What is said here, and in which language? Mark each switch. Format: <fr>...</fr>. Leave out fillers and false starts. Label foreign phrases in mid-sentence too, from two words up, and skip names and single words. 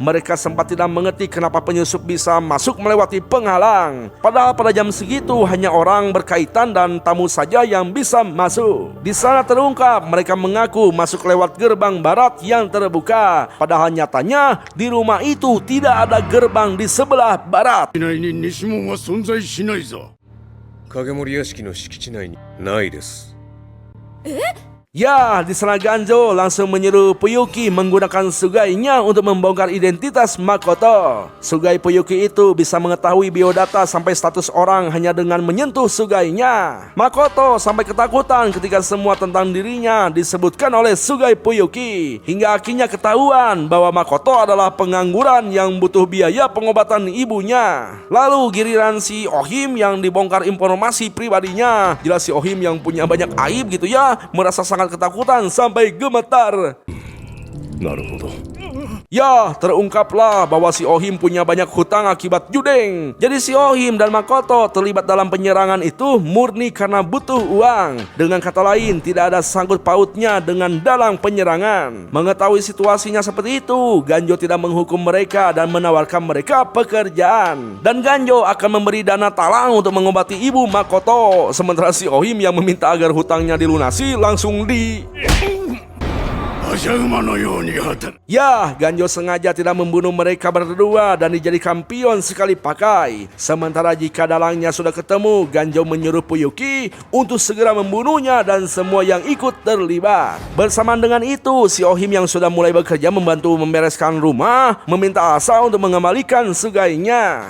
<id>Mereka sempat tidak mengerti kenapa penyusup bisa masuk melewati penghalang. Padahal pada jam segitu hanya orang berkaitan dan tamu saja yang bisa masuk. Di sana terungkap mereka mengaku masuk lewat gerbang barat yang terbuka. Padahal nyatanya di rumah itu tidak ada gerbang di sebelah barat.</id> <ja>内に西門は存在しないぞ。影森屋敷の敷地内にないです。</ja> <id>Ya, di sana Ganjo langsung menyuruh Fuyuki menggunakan sugainya untuk membongkar identitas Makoto. Sugai Fuyuki itu bisa mengetahui biodata sampai status orang hanya dengan menyentuh sugainya. Makoto sampai ketakutan ketika semua tentang dirinya disebutkan oleh Sugai Fuyuki. Hingga akhirnya ketahuan bahwa Makoto adalah pengangguran yang butuh biaya pengobatan ibunya. Lalu giliran si Ohim yang dibongkar informasi pribadinya. Jelas si Ohim yang punya banyak aib gitu ya, merasa sangat ketakutan sampai gemetar.</id> <ja>なるほど。</ja> <id>Ya, terungkaplah bahwa si Ohim punya banyak hutang akibat judeng. Jadi si Ohim dan Makoto terlibat dalam penyerangan itu murni karena butuh uang. Dengan kata lain, tidak ada sangkut pautnya dengan dalang penyerangan. Mengetahui situasinya seperti itu, Ganjo tidak menghukum mereka dan menawarkan mereka pekerjaan. Dan Ganjo akan memberi dana talang untuk mengobati ibu Makoto. Sementara si Ohim yang meminta agar hutangnya dilunasi langsung</id> <ja>馬車馬のように働く。</ja> <id>Ya, Ganjo sengaja tidak membunuh mereka berdua dan dijadikan pion sekali pakai. Sementara jika dalangnya sudah ketemu, Ganjo menyuruh Fuyuki untuk segera membunuhnya dan semua yang ikut terlibat. Bersamaan dengan itu, si Ohim yang sudah mulai bekerja membantu membereskan rumah, meminta Asa untuk mengembalikan sugainya.</id>